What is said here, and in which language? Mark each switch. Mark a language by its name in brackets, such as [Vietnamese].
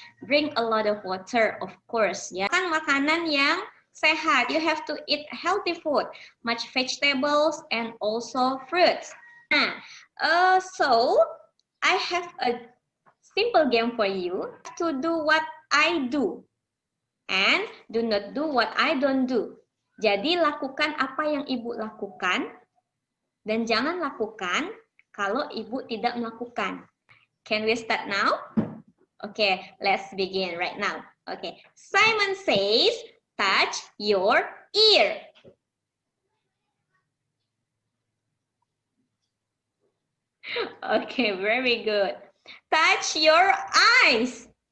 [English] Drink a lot of water, of course. [Indonesian] Ya, kan makanan yang sehat. [English] You have to eat healthy food, much vegetables and also fruits. Nah, so I have a simple game for you. To do what I do and do not do what I don't do. [Indonesian] Jadi lakukan apa yang ibu lakukan dan jangan lakukan kalau ibu tidak melakukan. [English] Can we start now? Okay, let's begin right now. Okay, Simon says, touch your ear. Okay, very good. Touch your eyes.